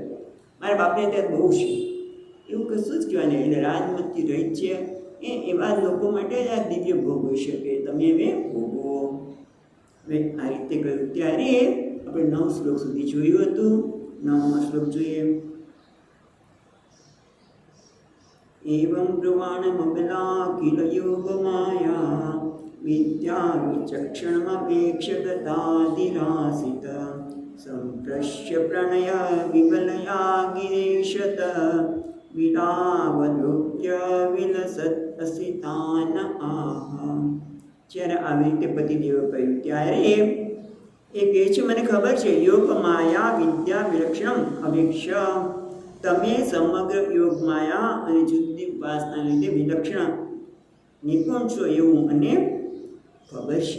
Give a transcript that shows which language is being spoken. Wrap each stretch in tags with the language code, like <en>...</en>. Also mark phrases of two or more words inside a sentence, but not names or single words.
<gu>મારા બાપને ત્યાં બહુ છે, એવું કશું જ કહેવાય નહીં. એટલે રાજમતથી રહિત છે એ એવા લોકો માટે આ દિવ્ય ભોગ હોઈ શકે, તમે હવે ભોગવો. હવે આ રીતે કહ્યું ત્યારે આપણે 9 શ્લોક સુધી જોયું હતું. 9મો શ્લોક જોઈએ.</gu> <sa>एवं ब्रुवाणमबला किल योगमाया विद्या विचक्षणमपेक्षगतादिरासित सम्प्रश्य प्रणय विमलया गिरीशत विलावलोक्य विलसत असितान आह.</sa> <gu>જ્યારે આવી રીતે પતિદેવે કહ્યું ત્યારે એ કહે છે, મને ખબર છે</gu> <sa>योग माया विद्या विलक्षणम अभिक्ष,</sa> <gu>તમે સમગ્ર યોગ માયા અને જુદી ઉપાસના લીધે વિલક્ષણ નિપુણ છો એવું મને ખબર છે.</gu>